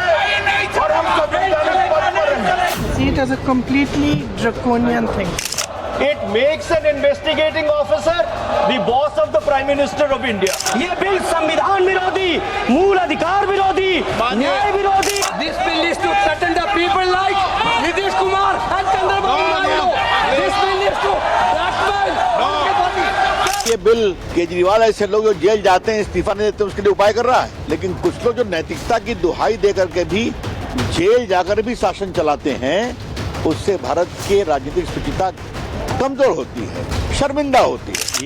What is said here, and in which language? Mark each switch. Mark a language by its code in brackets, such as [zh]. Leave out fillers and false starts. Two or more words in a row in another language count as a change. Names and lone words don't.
[en] As a completely draconian thing. It makes an investigating officer the boss of the Prime Minister of India. [hi] ये बिल संविधान विरोधी, मूल अधिकार विरोधी, न्याय विरोधी। [en] This bill is to threaten the people like Nitish Kumar and Chandrababu Naidu. This bill is to blackmail. [hi] ये बिल केजरीवाल ऐसे लोग जो जेल जाते हैं इस्तीफा नहीं देते उसके लिए उपाय कर रहा है, लेकिन कुछ लोग जो नैतिकता की दुहाई दे करके भी जेल जाकर भी शासन चलाते हैं, उससे भारत की राजनीतिक स्थिरता कमजोर होती है, शर्मिंदा होती है।